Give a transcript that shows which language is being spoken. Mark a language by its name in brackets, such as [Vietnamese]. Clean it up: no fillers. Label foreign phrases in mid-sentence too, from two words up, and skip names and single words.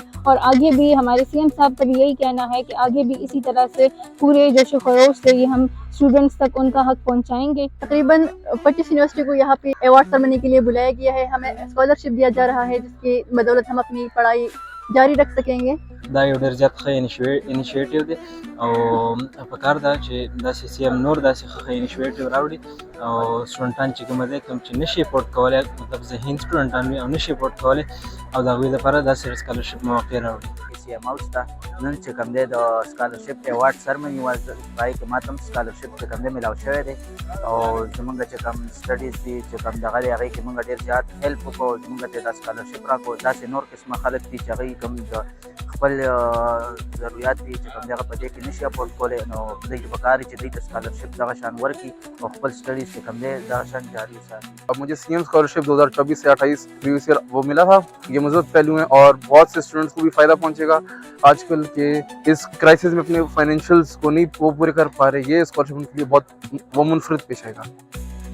[Urdu] اور آگے بھی ہمارے CM صاحب کا بھی یہی کہنا ہے کہ آگے بھی اسی طرح سے پورے جوش و خروش سے یہ ہم اسٹوڈنٹس تک ان کا حق پہنچائیں گے. تقریباً 25 یونیورسٹی کو یہاں پے [English] award ceremony [Urdu] کے لیے بلایا گیا ہے. ہمیں اسکالرشپ دیا جا رہا ہے جس کی بدولت ہم اپنی پڑھائی جاری رکھ سکیں گے. [Pashto] دا یو ډېر زیات ښه انیشیټیو دی او پکار ده چې داسې CM نور داسې ښه انیشیټیو راوړي او سټوډنټان چې کوم دي کوم چې نشي افورډ کولی، مطلب ذهین سټوډنټان وي او نشي افورډ کولی او د هغوی لپاره داسې سکالرشپ مواقع راوړي. CM هاوس ته نن چې کوم دی د [English] scholarship award ceremony was [Pashto] پای کې ماته سکالرشپ چې کوم دی ملاو شوی دی او زمونږ چې کوم سټډیز دي چې کوم دغه دی هغې کې مونږ ډېر زیات هیلپ وکړو، زمونږ ته دا سکالرشپ راکړو. داسې نور قسمه خلک دي چې هغوی کوم د خپل ضرورت دي چې کوم دی هغه په دې کې نشي افورډ کولی، نو دوی ته پکار دي چې دوی ته سکالرشپ دغه شان ورکړي او خپل سټډیز چې کوم دی دغه شان جاری وساتي. [Urdu] مجھے CM اسکالرشپ 2024 سے 28 [English] previous year [Urdu] وہ ملا تھا. یہ مضبوط پہلو ہے اور بہت سے اسٹوڈنٹس کو بھی فائدہ پہنچے گا. آج کل کے اس کرائسس میں اپنے فائنینشلز کو نہیں وہ پورے کر پا رہے، یہ اسکالرشپ ان کے لیے بہت وہ منفرد پیش آئے گا.